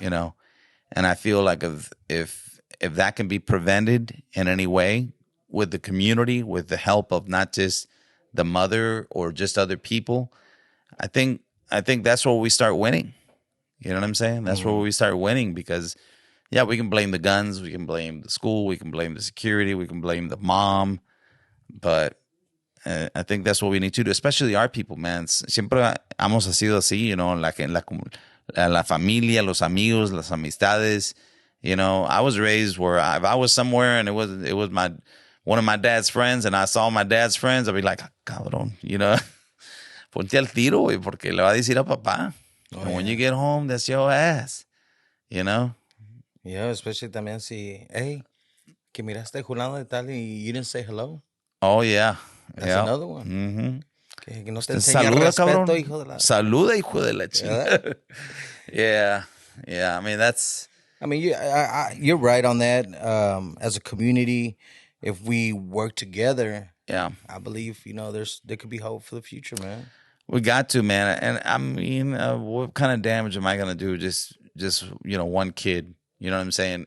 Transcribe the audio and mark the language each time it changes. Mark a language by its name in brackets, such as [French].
[English] You know, and I feel like if that can be prevented in any way with the community, with the help of not just the mother or just other people, I think that's where we start winning. You know what I'm saying? That's where we start winning because, yeah, we can blame the guns, we can blame the school, we can blame the security, we can blame the mom, but I think that's what we need to do, especially our people, man. [Spanish] Siempre hemos sido así, [English] you know, [Spanish] la familia, los amigos, las amistades. [English] You know, I was raised where if I was somewhere and it was one of my dad's friends and I saw my dad's friends, I'd be like, cabrón, you know, [Spanish] ponte al tiro, güey, porque le va a decir a papá. [English] And when you get home, that's your ass, you know? [Spanish] Yeah, especially también si, hey, que miraste Julano de tal y [English] you didn't say hello. Oh, yeah. That's another one. Mm-hmm. [Spanish] Que no te enseña Saluda, respeto, cabrón. hijo de la... Saluda, hijo de la chingada. [English] Yeah. I mean, that's... I mean, you're right on that. As a community, if we work together, Yeah. I believe, you know, there could be hope for the future, man. We got to, man. And I mean, what kind of damage am I going to do? Just, you know, one kid, you know what I'm saying?